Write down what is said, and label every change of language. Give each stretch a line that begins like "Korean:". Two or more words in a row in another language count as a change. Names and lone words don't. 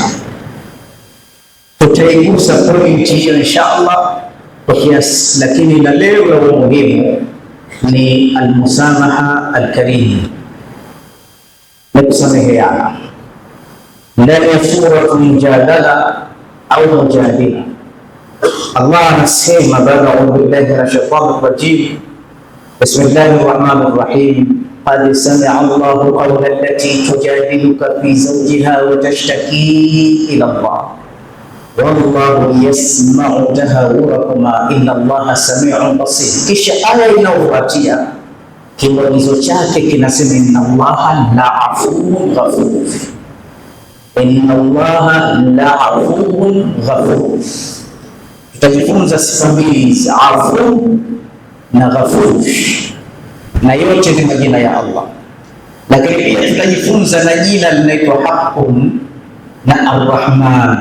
Swahili: Tutaigusa pointi hiyo inshallah kwa kiasi, lakini la leo la umuhimu ni
Arabic: المسامحة الكريم,
Swahili: na kusameheana. Ndani ya sura Mujadala au Mujadila, Allah anasema baada ya
Arabic: بالله من الشيطان الرجيم بسم الله الرحمن الرحيم قد سمع الله قول التي تجادلك في زوجها وتشتكي إلى الله والله يسمع تحاوركما إن الله سميع بصير.
Swahili: Kisha aya inayofuatia kiagizo chake kinasema
Arabic: إن الله لعفو غفور, إن الله لعفو غفور.
Swahili: Tutajifunza sifa mbili za afu na ghafur, na yote ni majina ya Allah, lakini pia tutajifunza na jina linaitwa Haqqun na Ar-Rahman.